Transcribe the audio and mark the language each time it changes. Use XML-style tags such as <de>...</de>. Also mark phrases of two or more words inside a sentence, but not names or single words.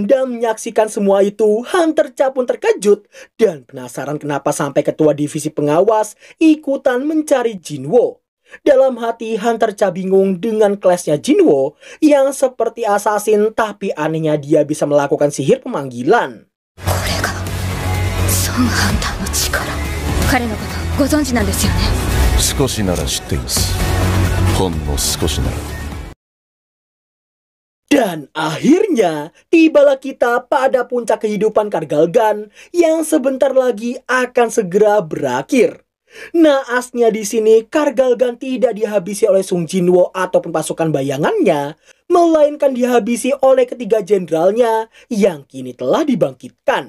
<id>dan menyaksikan semua itu, Hunter Cha pun terkejut dan penasaran kenapa sampai ketua divisi pengawas ikutan mencari Jinwo. Dalam hati, Hunter Cha bingung dengan kelasnya Jinwo yang seperti assassin, tapi anehnya dia bisa melakukan sihir pemanggilan.</id> <ja>これがソンハンターの力。彼のことご存知なんですよね。少しなら知っています。ほんの少しなら。</ja> <id>Dan akhirnya, tibalah kita pada puncak kehidupan Kargalgan yang sebentar lagi akan segera berakhir. Naasnya di sini, Kargalgan tidak dihabisi oleh Sung Jinwo ataupun pasukan bayangannya, melainkan dihabisi oleh ketiga jenderalnya yang kini telah dibangkitkan.</id>